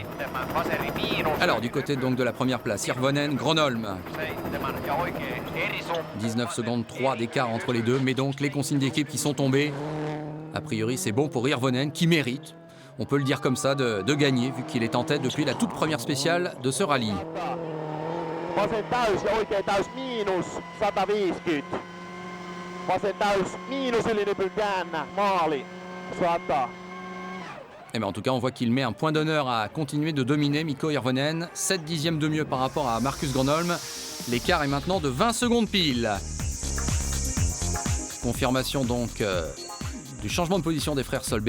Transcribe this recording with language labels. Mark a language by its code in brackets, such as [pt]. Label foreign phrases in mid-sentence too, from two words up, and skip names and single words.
[fr] Alors du côté donc de la première place, Hirvonen, Gronholm. 19 secondes 3 d'écart entre les deux, mais donc les consignes d'équipe qui sont tombées. A priori, c'est bon pour Hirvonen qui mérite. on peut le dire comme ça, de gagner, vu qu'il est en tête depuis la toute première spéciale de ce rallye. [fi] Vasen täys ja oikea täys miinus 150. Vasen täys miinus ylinypyn käännä, maali 100. [fr] Et bien en tout cas, on voit qu'il met un point d'honneur à continuer de dominer Mikko Hirvonen. 7 dixièmes de mieux par rapport à Marcus Gronholm. L'écart est maintenant de 20 secondes pile. Confirmation donc du changement de position des frères Solberg.